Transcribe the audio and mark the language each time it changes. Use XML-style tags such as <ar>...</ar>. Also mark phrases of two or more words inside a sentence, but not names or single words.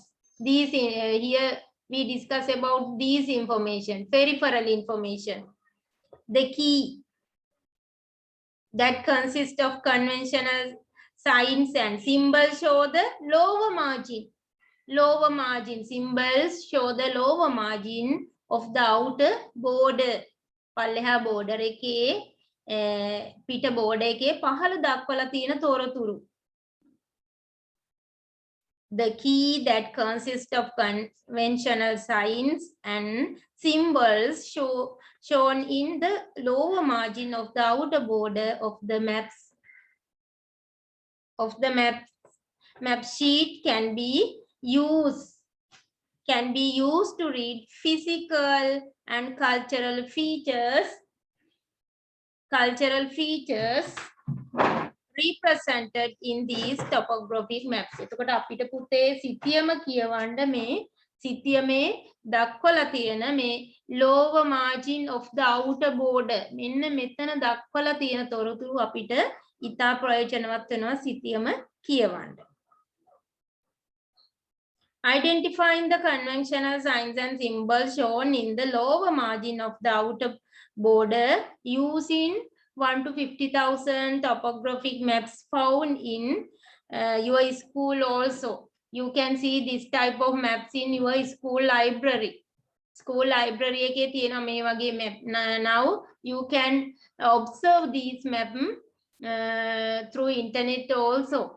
<en>These here we discuss about these information, peripheral information. The key that consists of conventional signs and symbols show the lower margin. Lower margin symbols show the lower margin of the outer border.</en> <si>පල්ලෙහා border එකේ පිට border එකේ පහළ දක්වලා තියෙන තොරතුරු.</si> <en>The key that consists of conventional signs and symbols shown in the lower margin of the outer border of the maps map sheet can be used to read physical and cultural features represented in these topographic maps.</en> <si>එතකොට අපිට පුතේ සිතියම කියවන්න මේ සිතියමේ දක්වලා තියෙන මේ</si> <en>lower margin of the outer border</en> <si>මෙන්න මෙතන දක්වලා තියෙන තොරතුරු අපිට ඉතා ප්‍රයෝජනවත් වෙනවා සිතියම කියවන්න.</si> <en>Identifying the conventional signs and symbols shown in the lower margin of the outer border using 1 to 50,000 topographic maps found in your school also. You can see this type of maps in your school library. School library</en> <si>එකේ තියෙන මේ වගේ map.</si> <en>Now you can observe these map through internet also.</en>